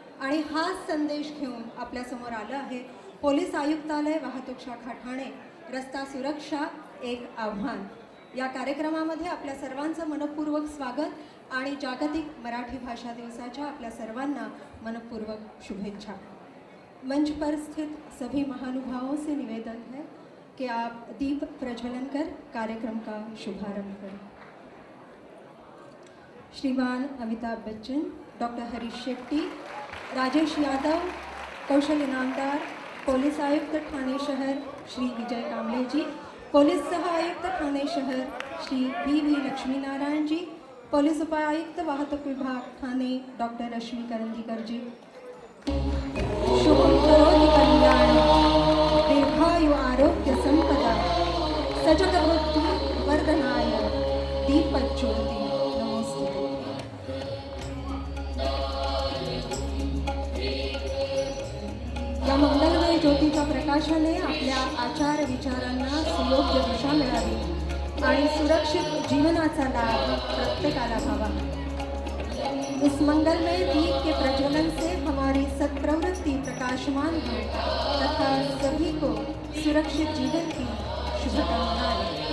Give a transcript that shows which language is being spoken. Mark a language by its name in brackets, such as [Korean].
[Marathi] आणि हाच संदेश घेऊन आपल्यासमोर आलं आहे पोलीस आयुक्तालय, वाहतूक शाखा ठाणे, रस्ता सुरक्षा एक आव्हान. या कार्यक्रमामध्ये आपल्या सर्वांचं मनपूर्वक स्वागत आणि जागतिक मराठी भाषा दिवसाच्या आपल्या सर्वांना मनपूर्वक शुभेच्छा. [Hindi] मंच पर स्थित सभी महानुभावों से निवेदन है कि आप दीप प्रज्वलन कर कार्यक्रम का शुभारंभ करें. श्रीमान अमिताभ बच्चन, डॉक्टर हरीश शेट्टी, राजेश यादव, कौशल इनामदार, पुलिस आयुक्त ठाणे शहर श्री विजय कांबळे जी, पुलिस सह आयुक्त ठाणे शहर श्री V.V. लक्ष्मीनारायण जी, पुलिस उपायुक्त वाहतूक विभाग ठाणे डॉक्टर रश्मी करंदीकर जी. [Sanskrit] शुभं करोति कल्याण दीर्घायु आरोग्य संपदा सजग बुद्धि वर्धनाय दीपज्योति नमोस्तुते. [Marathi] या मंगलमय ज्योतीच्या प्रकाशाने आपल्या आचार विचारांना सुयोग्य दिशा मिळावी आणि सुरक्षित जीवनाचा लाभ प्रत्येकाला व्हावा. [Hindi] इस मंगलमय दीप के प्रज्वलन से हमारी सत्प्रवृत्ति प्रकाशमान हो तथा सभी को सुरक्षित जीवन की शुभकामनाएं.